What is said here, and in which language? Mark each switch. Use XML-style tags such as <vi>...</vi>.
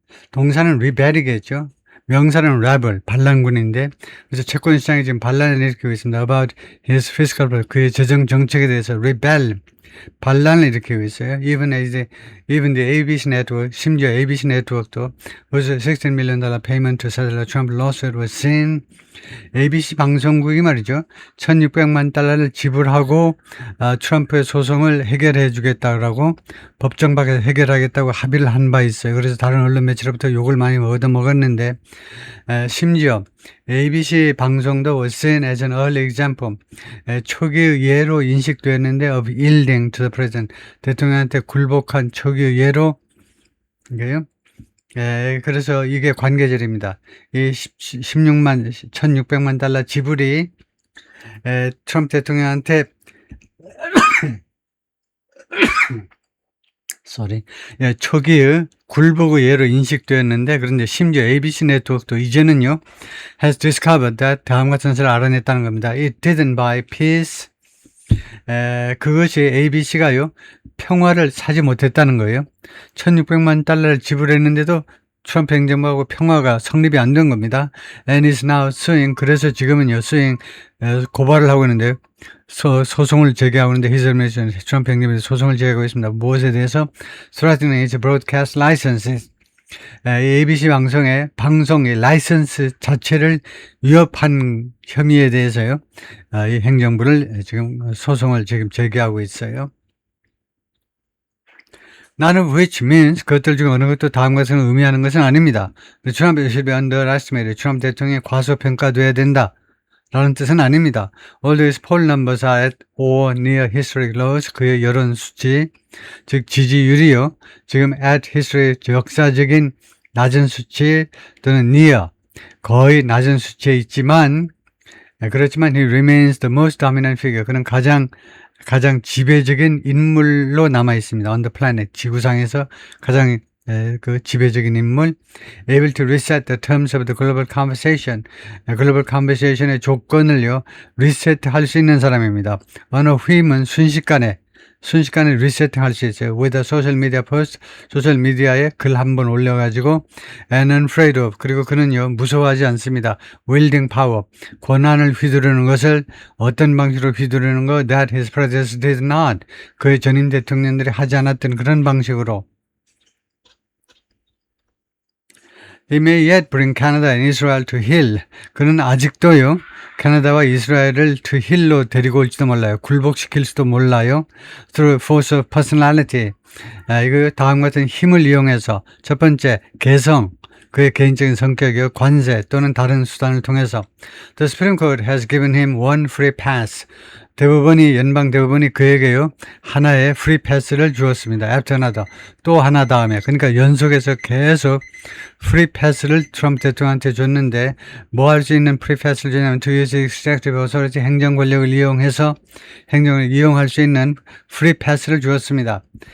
<ko>동사는 rebel이겠죠. 명사는 rebel, 반란군인데, 그래서 채권 시장이 지금 반란을 일으키고 있습니다.</ko> <en>About his fiscal policy,</en> <ko>그의 재정 정책에 대해서 rebel, 반란을 일으키고 있어요.</ko> <en>Even the ABC network, 심지어 ABC 네트워크도 벌써 $16 million payment to settle a Trump lawsuit was seen.</en> <ko>ABC 방송국이 말이죠. $1,600만 지불하고 트럼프의 소송을 해결해 주겠다고 법정 밖에서 해결하겠다고 합의를 한 바 있어요. 그래서 다른 언론 매체로부터 욕을 많이 얻어먹었는데 심지어 ABC 방송도</ko> <en>was seen as an early example.</en> <ko>초기 예로 인식됐는데</ko> <en>of yielding to the president.</en> <ko>대통령한테 굴복한 초기 예로 이게요. 그래서 이게 관계절입니다. 이 1,600만 달러 지불이 트럼프 대통령한테 초기의 굴복의 예로 인식되었는데, 그런데 심지어 ABC 네트워크도 이제는요</ko> <en>has discovered that</en> <ko>다음과 같은 사실을 알아냈다는 겁니다.</ko> <en>It didn't buy peace.</en> <ko>그것이 ABC가요 평화를 사지 못했다는 거예요. 1,600만 달러를 지불했는데도 트럼프 행정부하고 평화가 성립이 안 된 겁니다.</ko> <en>And is now suing.</en> <ko>그래서 지금은요 고발을 하고 있는데요. 소송을 제기하고 있는데</ko> <en>his administration,</en> <ko>트럼프 행정부에서 소송을 제기하고 있습니다. 무엇에 대해서?</ko> <en>Threatening its broadcast licenses.</en> <ko>ABC 방송의 라이선스 자체를 위협한 혐의에 대해서요. 이 행정부를 지금 소송을 제기하고 있어요.</ko> <en>None of which means</en> <ko>그것들 중 어느 것도 다음과 같은 의미하는 것은 아닙니다.</ko> <en>트럼프 should be underestimated.</en> <ko>트럼프 대통령이 과소평가돼야 된다. 라는 뜻은 아닙니다.</ko> <en>All these poll numbers are at or near historic lows.</en> <ko>그의 여론 수치, 즉 지지율이요. 지금 at historic 역사적인 낮은 수치 또는 near 거의 낮은 수치에 있지만 그렇지만</ko> <en>he remains the most dominant figure.</en> <ko>그는 가장 지배적인 인물로 남아 있습니다.</ko> <en>On the planet</en> <ko>지구상에서 가장 그 지배적인 인물,</ko> <en>able to reset the terms of the global conversation,</en> <ko>글로벌 컨버세이션의 조건을요, 리셋할 수 있는 사람입니다. 언어 휘임은 순식간에 리셋할 수 있어요.</ko> <en>With a social media post,</en> <ko>소셜 미디어에 글 한 번 올려가지고,</ko> <en>and unafraid of,</en> <ko>그리고 그는요, 무서워하지 않습니다.</ko> <en>Wielding power,</en> <ko>권한을 휘두르는 것을 어떤 방식으로 휘두르는 거,</ko> <en>that his predecessors did not,</en> <ko>그의 전임 대통령들이 하지 않았던 그런 방식으로,</ko> <en>He may yet bring Canada and Israel to heel.</en> <ko>그는 아직도요, 캐나다와 이스라엘을 to heel로 데리고 올지도 몰라요. 굴복시킬 수도 몰라요.</ko> <en>Through force of personality.</en> <ko>이거 다음 같은 힘을 이용해서 첫 번째, 개성. 그의 개인적인 성격이요, 관세 또는 다른 수단을 통해서</ko> <en>The Supreme Court has given him one free pass.</en> <ko>연방 대법원이 그에게요 하나의 free pass를 주었습니다.</ko> <en>After another,</en> <ko>또 하나 다음에. 그러니까 연속해서 계속 free pass를 트럼프 대통령한테 줬는데 뭐 할 수 있는 free pass를 주냐면</ko> <en>to use executive authority,</en> <ko>행정 권력을 이용해서 행정을 이용할 수 있는 free pass를 주었습니다.</ko>